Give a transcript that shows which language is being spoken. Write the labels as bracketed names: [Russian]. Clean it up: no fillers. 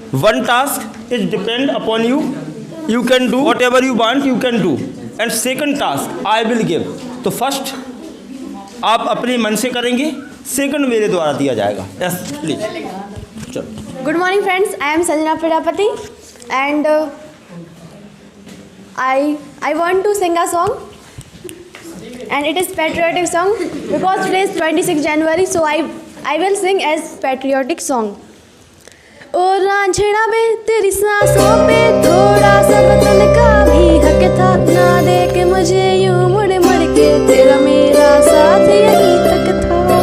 [English] One task is depend upon you. You can do whatever you want. You can do. And second task I will give. [Hindi] तो first आप अपने मन से करेंगे. Second मेरे द्वारा दिया जाएगा. [English] Yes, please. चलो. Good morning, friends. I am Sanjana Prajapati, and I want to sing a song, and it is patriotic song because today is 26 January, so I will sing as patriotic song. [Hindi] ओ रांझना में तेरी सांसों पे थोड़ा सा वतन का भी हक था, ना दे के मुझे यूं मुड़ मुड़ के तेरा मेरा साथ यहीं तक था।